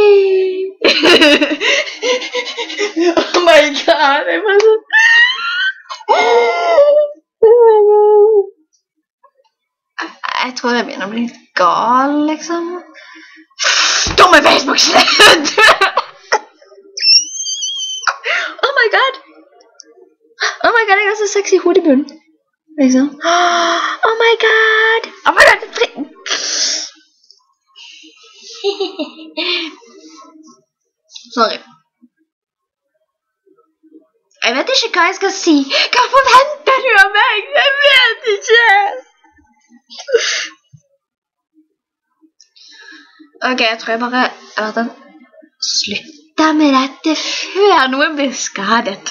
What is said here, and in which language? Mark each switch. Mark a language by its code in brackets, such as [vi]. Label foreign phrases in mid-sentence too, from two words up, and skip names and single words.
[en] Oh my god, [no] jeg var så jeg tror jeg begynner å bli litt gal, liksom. Dumme Facebook-slett! [en] Oh my god! Oh my god, [no] jeg har så sexy hodebunn. Liksom. [en] Oh my god! Oh my god! Sorry. [no] Jeg vet ikke hva jeg skal si. Hva forventer du av meg? Jeg vet ikke! Ok, jeg tror jeg bare slutter med dette før noen blir skadet.